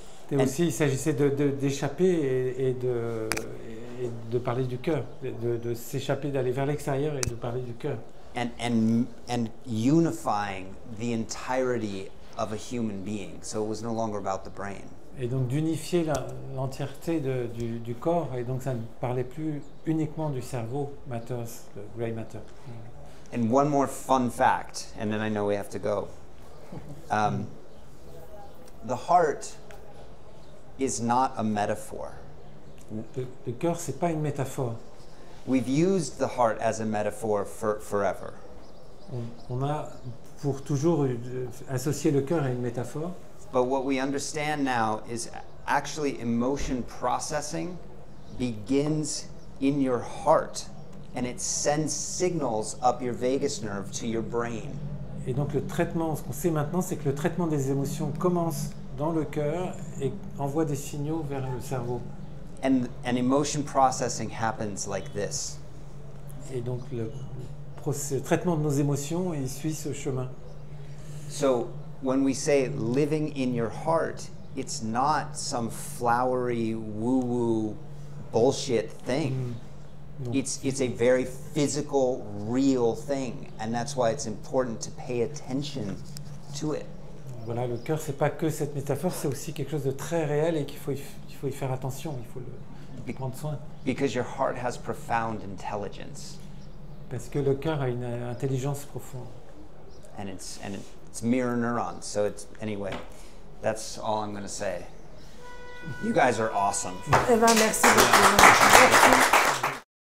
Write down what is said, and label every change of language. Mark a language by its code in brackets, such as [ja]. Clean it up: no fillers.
[fr] Donc aussi, il s'agissait d'échapper et de parler du cœur, de s'échapper, d'aller vers l'extérieur et de parler du cœur. [en] And unifying the entirety of a human being. So it was no longer about the brain. [fr] Et donc d'unifier l'entièreté du corps, et donc ça ne parlait plus uniquement du cerveau, Matters, le Grey Matter. [en] And one more fun fact, and then I know we have to go. The heart is not a metaphor. [fr] Le cœur, c'est pas une métaphore. [en] We've used the heart as a metaphor forever. [fr] On a pour toujours associer le cœur à une métaphore. [en] But what we understand now is actually emotion processing begins in your heart, and it sends signals up your vagus nerve to your brain. [fr] Et donc le traitement, ce qu'on sait maintenant, c'est que le traitement des émotions commence dans le cœur et envoie des signaux vers le cerveau. [en] And emotion processing happens like this. [fr] Et donc le traitement de nos émotions, il suit ce chemin. [en] So when we say living in your heart, it's not some flowery woo-woo bullshit thing. [fr] Non. [en] It's a very physical, real thing, and that's why it's important to pay attention to it. [fr] Voilà, le cœur, c'est pas que cette métaphore, c'est aussi quelque chose de très réel et qu'il faut y faire attention, il faut le prendre soin. [en] Because your heart has profound intelligence. [fr] Parce que le cœur a une intelligence profonde. [en] And it's mirror neurons. So it's anyway, that's all I'm going to say. You guys are awesome. [fr] Eh ben, merci beaucoup. Merci.